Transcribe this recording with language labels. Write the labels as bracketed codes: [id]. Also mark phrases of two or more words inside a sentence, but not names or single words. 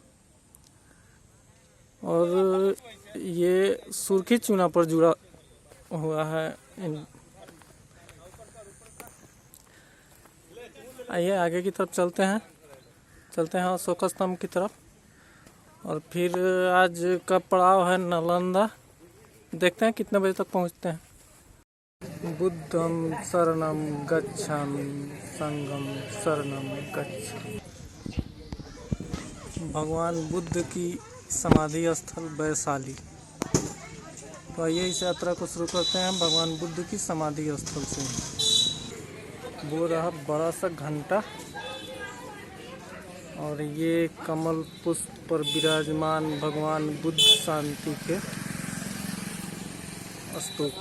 [hi] और ये सुर्खी चूना पर जुड़ा हुआ है। आइए आगे की तरफ चलते हैं अशोक स्तंभ की तरफ। और फिर आज का पड़ाव है नालंदा। देखते हैं कितने बजे तक पहुंचते हैं। [pi] बुद्धं शरणं गच्छामि, संघं शरणं गच्छामि। [hi] भगवान बुद्ध की समाधि स्थल वैशाली। तो आइए इस यात्रा को शुरू करते हैं भगवान बुद्ध की समाधि स्थल से। वो रहा बड़ा सा घंटा, और ये कमल पुष्प पर विराजमान भगवान बुद्ध शांति के स्तूप।